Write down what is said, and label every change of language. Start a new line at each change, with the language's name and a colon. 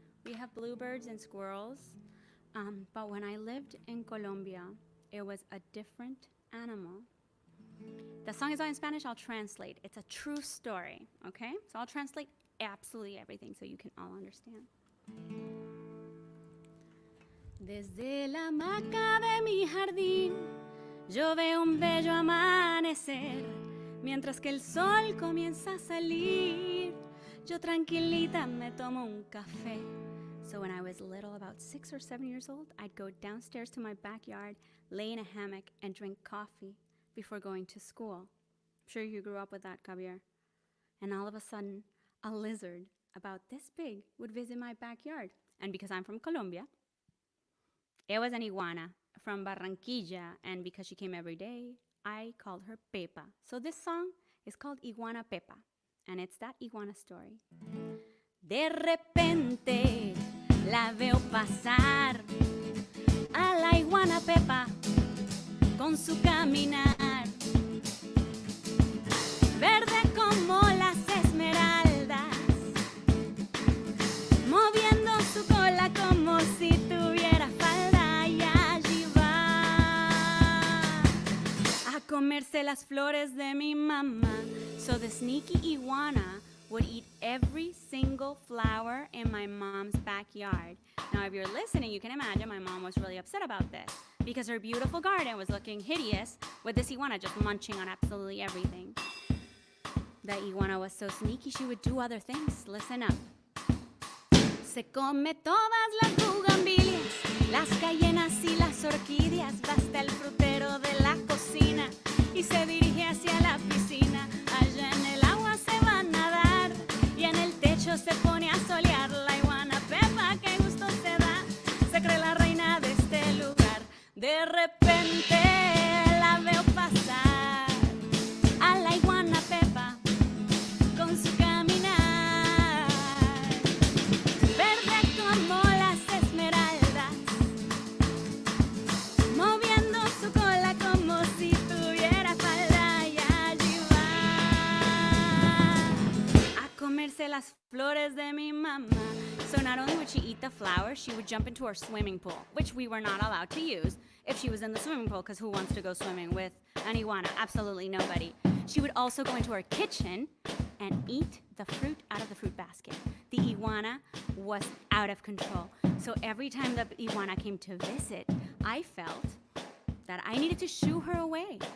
English: We have bluebirds and squirrels. But when I lived in Colombia, it was a different animal. The song is all in Spanish. I'll translate. It's a true story, okay? So I'll translate absolutely everything so you can all understand.
Spanish: Desde la hamaca de mi jardín, yo veo un bello amanecer, mientras que el sol comienza a salir, yo tranquilita me tomo un café.
English: So when I was little, about 6 or 7 years old, I'd go downstairs to my backyard, lay in a hammock, and drink coffee before going to school. I'm sure you grew up with that, Kabir. And all of a sudden, a lizard about this big would visit my backyard. And because I'm from Colombia, it was an iguana from Barranquilla. And because she came every day, I called her Pepa. So this song is called Iguana Pepa. And it's that iguana story.
Spanish: De repente la veo pasar a la iguana Pepa con su caminar, verde como las esmeraldas, moviendo su cola como si tuviera falda, y allí va a comerse las flores de mi mamá.
English: So the sneaky iguana would eat every single flower in my mom's backyard. Now, if you're listening, you can imagine my mom was really upset about this because her beautiful garden was looking hideous with this iguana just munching on absolutely everything. The iguana was so sneaky, she would do other things. Listen up.
Spanish: Se come todas las bugambilias, las cayenas y las orquídeas, va hasta el frutero de la cocina y se dirige hacia la piscina. Allá en el agua se va a nadar y en el techo se pone a solear. La iguana Pepa, qué gusto se da, se cree la reina de este lugar. De repente la veo pasar a la iguana Pepa con su caminar, verde como las esmeraldas, moviendo su cola como si tuviera falda, y allí va a comerse las flores de mi mamá.
English: So not only would she eat the flowers, she would jump into our swimming pool, which we were not allowed to use if she was in the swimming pool, because who wants to go swimming with an iguana? Absolutely nobody. She would also go into our kitchen and eat the fruit out of the fruit basket. The iguana was out of control. So every time the iguana came to visit, I felt that I needed to shoo her away.